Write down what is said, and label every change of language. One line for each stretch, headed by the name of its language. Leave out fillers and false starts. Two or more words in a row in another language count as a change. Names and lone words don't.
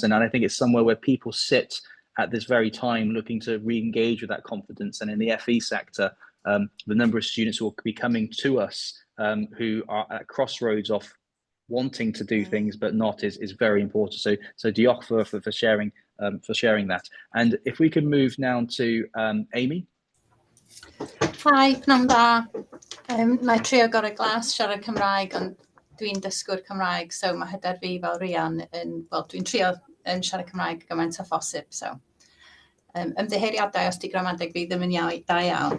English: And I think it's somewhere where people sit at this very time looking to re-engage with that confidence. And in the FE sector, the number of students who will be coming to us who are at crossroads of wanting to do things but not is very important. So diolch for sharing that. And if we can move now to Amy.
Welsh: Hi, pnawn da. Na I trio gorau glas siarad Cymraeg, ond dwi'n dysgwr Cymraeg, so mae hyder fi fel rian dwi'n trio siarad Cymraeg gymaint â phosib. So ymddiheuriadau os di gramadeg fi ddim yn da iawn.